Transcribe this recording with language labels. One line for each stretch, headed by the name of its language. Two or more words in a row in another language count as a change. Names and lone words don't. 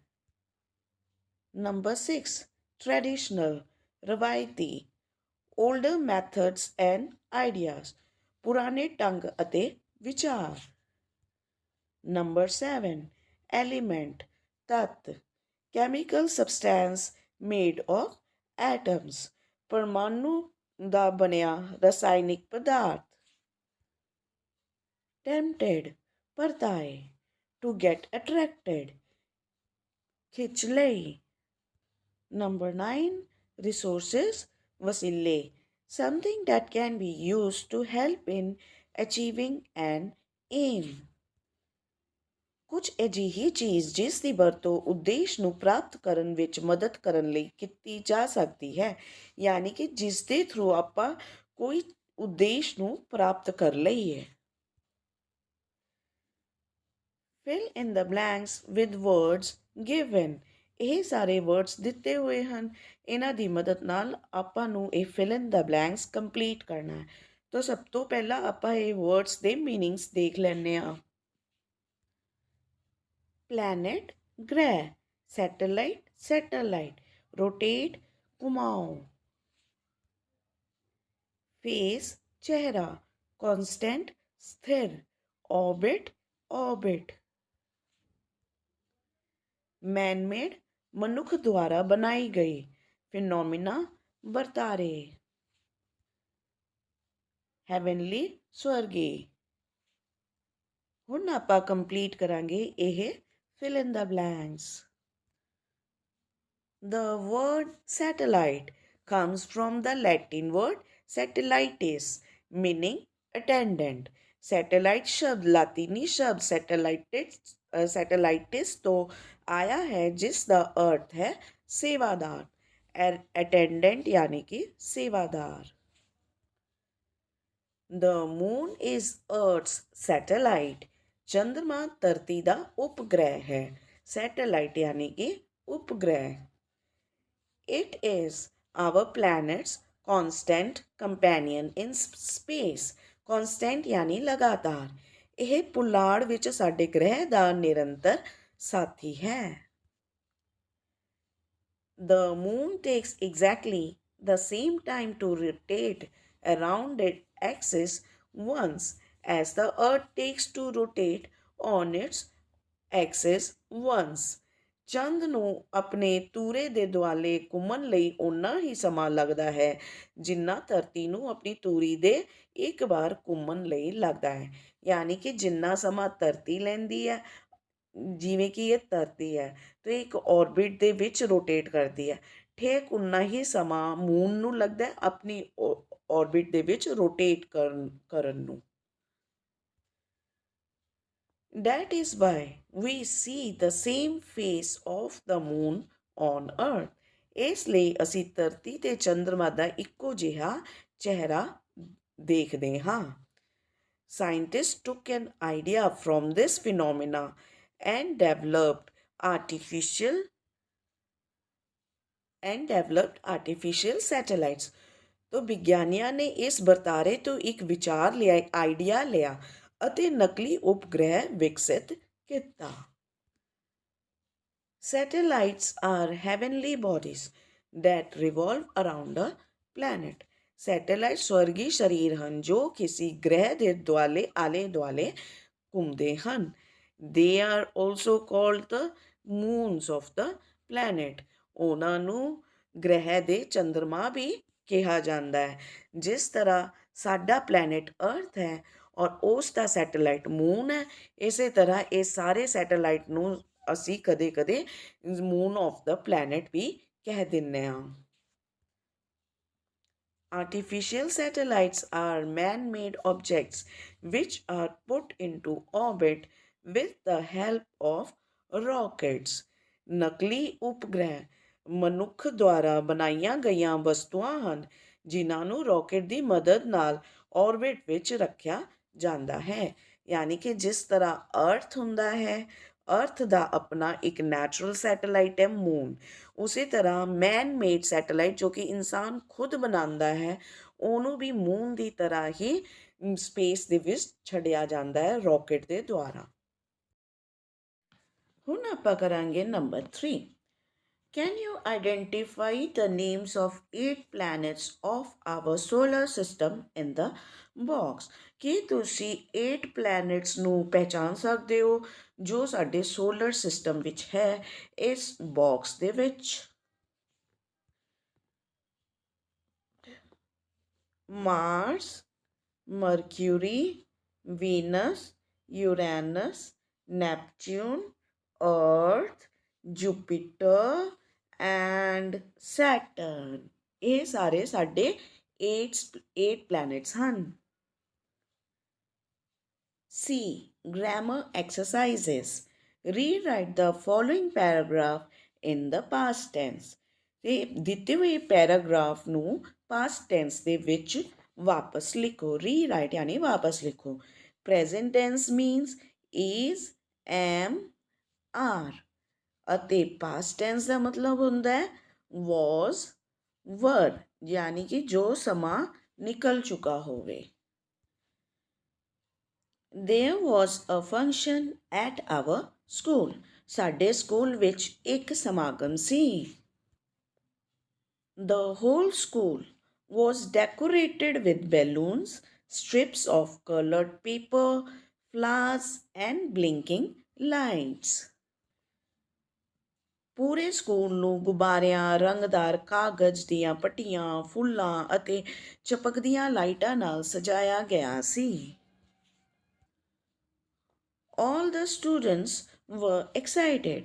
Punjabi: नंबर 6, ट्रेडिशनल, रवायती,
English: older methods and ideas,
Punjabi: ਪੁਰਾਣੇ ਢੰਗ ਅਤੇ ਵਿਚਾਰ। नंबर 7, एलिमेंट, तत्व,
English: chemical substance made of atoms,
Punjabi: परमाणु ਦਾ ਬਣਿਆ ਰਸਾਇਣਿਕ ਪਦਾਰਥ। tempted, ਪਰਤਾਏ,
English: to get attracted,
Punjabi: ਖਿੱਚ ਲਈ। ਨੰਬਰ 9, resources, ਵਸੀਲੇ,
English: something that can be used to help in achieving an aim,
Punjabi: ਕੁਝ ਅਜਿਹੀ ਚੀਜ਼ ਜਿਸ ਦੀ ਵਰਤੋਂ ਉਦੇਸ਼ ਨੂੰ ਪ੍ਰਾਪਤ ਕਰਨ ਵਿੱਚ ਮਦਦ ਕਰਨ ਲਈ ਕੀਤੀ ਜਾ ਸਕਦੀ ਹੈ, ਯਾਨੀ ਕਿ ਜਿਸ ਦੇ ਥਰੂ ਆਪਾਂ ਕੋਈ ਉਦੇਸ਼ ਨੂੰ ਪ੍ਰਾਪਤ ਕਰ ਲਈ ਹੈ।
English: fill in the blanks with words given.
Punjabi: ਇਹ ਸਾਰੇ ਵਰਡਸ ਦਿੱਤੇ ਹੋਏ ਹਨ, ਇਹਨਾਂ ਦੀ ਮਦਦ ਨਾਲ ਆਪਾਂ ਨੂੰ ਇਹ
English: fill in the blanks complete
Punjabi: ਕਰਨਾ ਹੈ। ਤਾਂ ਸਭ ਤੋਂ ਪਹਿਲਾਂ ਆਪਾਂ ਇਹ ਵਰਡਸ ਦੇ ਮੀਨਿੰਗਸ ਦੇਖ ਲੈਂਦੇ ਹਾਂ।
English: planet ग्रह, satellite satellite, रोटेट घुमाओ, फेस चेहरा, कांस्टेंट स्थिर, orbit orbit, मैनमेड
Punjabi: ਮਨੁੱਖ ਦੁਆਰਾ ਬਣਾਈ ਗਈ,
English: फिनोमिना बरतारे, ਹੈਵਨਲੀ ਸਵਰਗੀ।
Punjabi: ਹੁਣ ਆਪਾਂ ਕੰਪਲੀਟ ਕਰਾਂਗੇ ਇਹ
English: fill in the blanks. The word satellite comes from the Latin word satellitis, meaning attendant.
Hindi: सैटेलाइट शब्द लातीनी शब्द सैटेलाइटिस तो आया है, जिसका अर्थ है सेवादार, अटेंडेंट यानी कि सेवादार।
English: The moon is Earth's satellite.
Hindi: चंद्रमा धरती का उपग्रह है। सैटेलाइट यानी कि उपग्रह।
English: It is our planet's constant companion in space.
Hindi: Constant यानी लगातार।
Punjabi: ਇਹ ਪੁਲਾੜ ਵਿੱਚ ਸਾਡੇ ਗ੍ਰਹਿ ਕਾ ਨਿਰੰਤਰ ਸਾਥੀ ਹੈ।
English: The moon takes exactly the same time to rotate around its axis once as the earth takes to rotate on its axis once.
Punjabi: ਚੰਦ ਨੂੰ ਆਪਣੇ ਤੂਰੇ ਦੇ ਦੁਆਲੇ ਘੁੰਮਣ ਲਈ ਓਨਾ ਹੀ ਸਮਾਂ ਲੱਗਦਾ ਹੈ ਜਿੰਨਾ ਧਰਤੀ ਨੂੰ ਆਪਣੀ ਤੂਰੀ ਦੇ ਇੱਕ ਵਾਰ ਘੁੰਮਣ ਲਈ ਲੱਗਦਾ ਹੈ। ਯਾਨੀ ਕਿ ਜਿੰਨਾ ਸਮਾਂ ਧਰਤੀ ਲੈਂਦੀ ਹੈ, ਜਿਵੇਂ ਕਿ ਇਹ ਧਰਤੀ ਹੈ ਤੇ ਇੱਕ ਔਰਬਿਟ ਦੇ ਵਿੱਚ ਰੋਟੇਟ ਕਰਦੀ ਹੈ, ਠੀਕ ਉਨਾ ਹੀ ਸਮਾਂ ਮੂਨ ਨੂੰ ਲੱਗਦਾ ਹੈ ਆਪਣੀ ਔਰਬਿਟ ਦੇ ਵਿੱਚ ਰੋਟੇਟ ਕਰਨ ਨੂੰ।
English: That is why we see the same face of the moon on earth.
Punjabi: ਇਸ ਲਈ ਅਸੀਂ ਧਰਤੀ ਤੇ ਚੰਦਰਮਾ ਦਾ ਇੱਕੋ ਜਿਹਾ ਚਿਹਰਾ ਦੇਖਦੇ ਹਾਂ।
English: Scientists took an idea from this phenomena and developed artificial satellites.
Punjabi: तो ਵਿਗਿਆਨੀਆਂ ਨੇ ਇਸ ਵਰਤਾਰੇ ਤੋਂ ਇੱਕ ਵਿਚਾਰ ਲਿਆ, ਆਈਡੀਆ ਲਿਆ ਅਤੇ ਨਕਲੀ ਉਪਗ੍ਰਹਿ ਵਿਕਸਿਤ ਕੀਤਾ।
English: Satellites are heavenly bodies that revolve around a planet.
Punjabi: ਸੈਟੇਲਾਈਟ ਸਵਰਗੀ ਸਰੀਰ ਹਨ ਜੋ ਕਿਸੇ ਗ੍ਰਹਿ ਦੇ ਦੁਆਲੇ ਆਲੇ ਦੁਆਲੇ ਘੁੰਮਦੇ ਹਨ।
English: They are also called the moons of the planet.
Punjabi: ਉਹਨਾਂ ਨੂੰ ਗ੍ਰਹਿ ਦੇ ਚੰਦਰਮਾ ਵੀ ਕਿਹਾ ਜਾਂਦਾ ਹੈ। ਜਿਸ ਤਰ੍ਹਾਂ ਸਾਡਾ ਪਲੈਨਟ ਅਰਥ ਹੈ ਔਰ ਉਸ ਦਾ ਸੈਟੇਲਾਈਟ ਮੂਨ ਹੈ, ਇਸੇ ਤਰ੍ਹਾਂ ਇਹ ਸਾਰੇ ਸੈਟੇਲਾਈਟ ਨੂੰ ਅਸੀਂ ਕਦੇ ਕਦੇ
English: moon of the planet
Punjabi: ਵੀ ਕਹਿ ਦਿੰਦੇ ਹਾਂ।
English: Artificial satellites are man-made objects which are put into orbit with the help of rockets.
Punjabi: ਨਕਲੀ ਉਪਗ੍ਰਹਿ ਮਨੁੱਖ ਦੁਆਰਾ ਬਣਾਈਆਂ ਗਈਆਂ ਵਸਤੂਆਂ ਹਨ ਜਿਨ੍ਹਾਂ ਨੂੰ ਰੌਕਟ ਦੀ ਮਦਦ ਨਾਲ ਔਰਬਿਟ ਵਿੱਚ ਰੱਖਿਆ ਜਾਂਦਾ ਹੈ। ਯਾਨੀ ਕਿ ਜਿਸ ਤਰ੍ਹਾਂ ਅਰਥ ਹੁੰਦਾ ਹੈ, ਅਰਥ ਦਾ ਆਪਣਾ ਇੱਕ
English: natural satellite
Punjabi: ਹੈ ਮੂਨ, ਉਸੇ ਤਰ੍ਹਾਂ
English: man made satellite
Punjabi: ਜੋ ਕਿ ਇਨਸਾਨ ਖੁਦ ਬਣਾਉਂਦਾ ਹੈ, ਉਹਨੂੰ ਵੀ ਮੂਨ ਦੀ ਤਰ੍ਹਾਂ ਹੀ ਸਪੇਸ ਦੇ ਵਿੱਚ ਛੱਡਿਆ ਜਾਂਦਾ ਹੈ ਰੌਕਟ ਦੇ ਦੁਆਰਾ। ਹੁਣ ਆਪਾਂ ਕਰਾਂਗੇ ਨੰਬਰ 3।
English: Can you identify the names of 8 planets of our solar system in the box?
Punjabi: ਕੀ ਤੁਸੀਂ 8 planets ਨੂੰ ਪਹਿਚਾਨ ਸਕਦੇ ਹੋ ਜੋ ਸਾਡੇ
English: solar system
Punjabi: ਵਿੱਚ ਹੈ ਇਸ ਬਾਕਸ ਦੇ ਵਿੱਚ? ਮਾਰਸ, ਮਰਕਿਊਰੀ, ਵੀਨਸ, ਯੂਰੇਨਸ, ਨੈਪਚੂਨ, अर्थ, ਜੁਪੀਟਰ ਐਂਡ ਸੈਟਰਨ। ਇਹ ਸਾਰੇ ਸਾਡੇ 8 ਪਲੈਨਟਸ ਹਨ।
English: C. Grammar exercises. Rewrite the following paragraph in the past tense.
Punjabi: ਤੇ ਦਿੱਤੇ ਹੋਏ ਪੈਰਾਗ੍ਰਾਫ ਨੂੰ
English: past tense
Punjabi: ਦੇ ਵਿੱਚ ਵਾਪਸ ਲਿਖੋ, ਰੀਰਾਈਟ ਯਾਨੀ ਵਾਪਸ ਲਿਖੋ।
English: present tense means is, am, are
Punjabi: ਅਤੇ
English: past tense
Punjabi: ਦਾ ਮਤਲਬ ਹੁੰਦਾ ਹੈ
English: was, were
Punjabi: ਯਾਨੀ ਕਿ ਜੋ ਸਮਾਂ ਨਿਕਲ ਚੁੱਕਾ ਹੋਵੇ।
English: There was a function at our school.
Punjabi: ਸਾਡੇ ਸਕੂਲ ਵਿੱਚ ਇੱਕ ਸਮਾਗਮ ਸੀ।
English: The whole school was decorated with balloons, strips of colored paper, flowers, and blinking lights.
Punjabi: ਪੂਰੇ ਸਕੂਲ ਨੂੰ ਗੁਬਾਰਿਆਂ, ਰੰਗਦਾਰ ਕਾਗਜ਼ ਦੀਆਂ ਪੱਟੀਆਂ, ਫੁੱਲਾਂ ਅਤੇ ਚਪਕਦੀਆਂ ਲਾਈਟਾਂ ਨਾਲ ਸਜਾਇਆ ਗਿਆ ਸੀ।
English: All the students were excited.